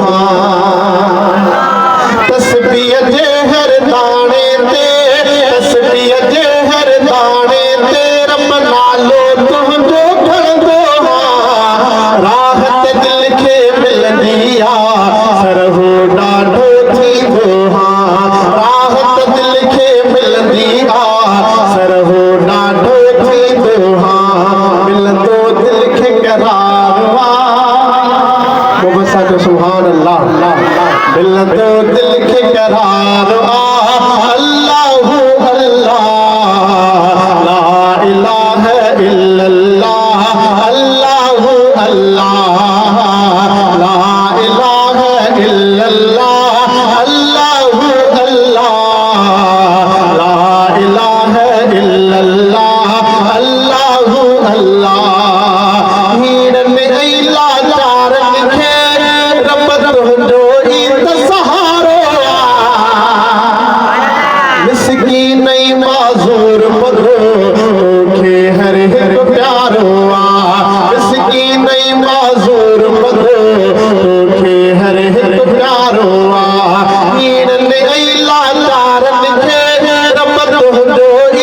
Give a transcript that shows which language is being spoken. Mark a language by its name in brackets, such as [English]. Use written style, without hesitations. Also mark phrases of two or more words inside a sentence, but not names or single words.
[Sindhi] तस्बीह जे हर दाने ते तस्बीह जे हर दाने ते रब नालो तुंहिंजो खणंदो राहत दिल खे मिलंदी सरहू ॾाढो थींदो राहत दिल खे मिलंदी सरहू ॾाढो थींदो मिलंदो दिल खे करार [Arabic] سبحان الله [Sindhi] मिलंदो दिल खे करार [Arabic] الله الله لا إله إلا الله الله الله لا إله إلا الله الله الله لا إله إلا الله الله الله [Sindhi] हीरन इला चारन खे रब तुंहिंजो ई त सहारो मिसकीन ऐं माज़ूर मगो तोखे हर हिकु प्यारो मिसकीन ऐं माज़ूर मगो तोखे हर हिकु प्यारो हीरन इला चारन खे रब तुंहिंजो ई